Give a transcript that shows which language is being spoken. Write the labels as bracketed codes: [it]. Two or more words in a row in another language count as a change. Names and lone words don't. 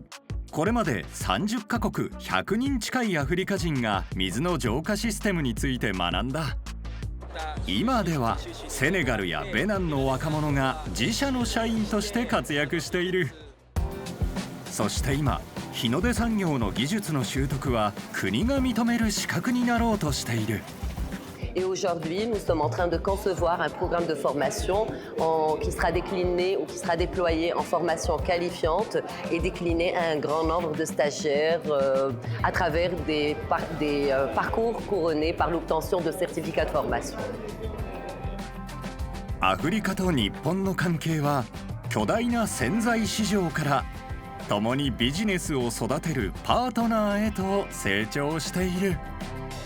[ja] これまで30カ国100人近いアフリカ人が水の浄化システムについて学んだ。今ではセネガルやベナンの若者が自社の社員として活躍している。そして今、日の出産業の技術の習得は国が認める資格になろうとしている。 [fr] Et aujourd'hui, nous sommes en train de concevoir un programme de formation qui sera décliné ou qui sera déployé en formation qualifiante et décliné à un grand nombre de stagiaires à travers des parcours couronnés par l'obtention de certificats de formation. [ja] アフリカと日本の関係は巨大な潜在市場から共にビジネスを育てるパートナーへと成長している。